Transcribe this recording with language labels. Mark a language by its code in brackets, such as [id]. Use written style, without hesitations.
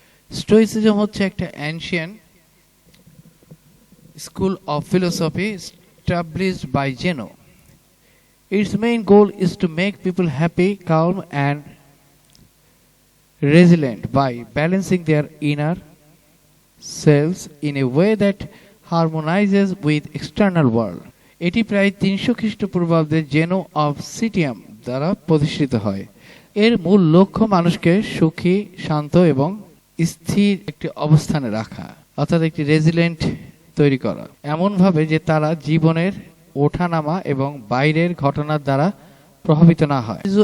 [en] stoicism [bn] হচ্ছে একটা [en] Ancient school of philosophy established by Zeno. Its main goal is to make people happy, calm, and resilient by balancing their inner selves in a way that harmonizes with external world. [bn] এটি প্রায় 300 খ্রিস্টপূর্বাব্দে জেনো of সিটিয়াম দ্বারা প্রতিষ্ঠিত হয়। এর মূল লক্ষ্য মানুষকে সুখী, শান্ত এবং স্থির একটি অবস্থানে রাখা, অর্থাৎ একটি রেজিলেন্ট তৈরি করা, এমনভাবে যে তারা জীবনের ওঠানামা এবং বাইরের ঘটনার দ্বারা প্রভাবিত না হয়।